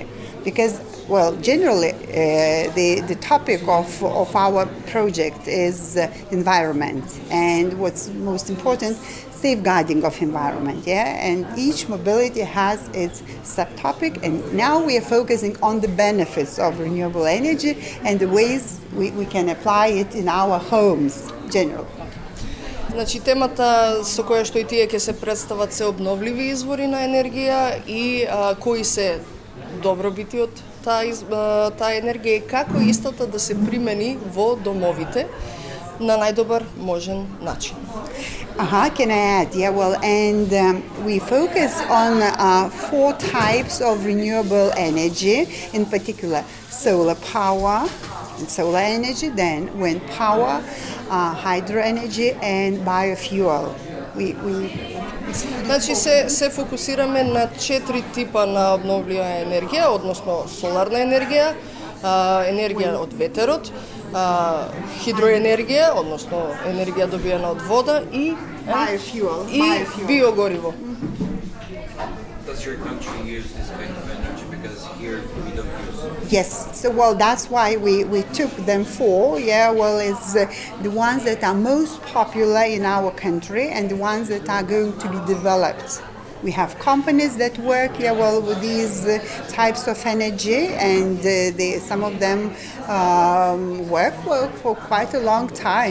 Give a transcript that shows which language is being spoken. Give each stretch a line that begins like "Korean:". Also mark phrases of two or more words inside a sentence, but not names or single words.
English: Because, generally, the topic of our project is environment, and what's most important, safeguarding of environment, and each mobility has its subtopic, and now we are focusing on the benefits of renewable energy and the ways we can apply it in our homes generally.
Macedonian: Значи темата со која што и тие ќе се представат се обновливи извори на енергија и кои се добробити од таа енергија и како истата да се примени во домовите на најдобар можен начин.
English: Can I add? We focus on 4 types of renewable energy, in particular solar power and solar energy, then wind power, hydro energy and biofuel.
Macedonian: Значи се фокусираме на 4 типа на обновлива енергија, односно соларна енергија, енергија од ветерот, хидроенергија, односно енергија добиена од вода и биогориво.
English: Does your country use this kind of energy? Because here we don't use. Yes, so that's why we took them 4. It's the ones that are most popular in our country and the ones that are going to be developed We have companies that work with these types of energy, and some of them work for quite a long time.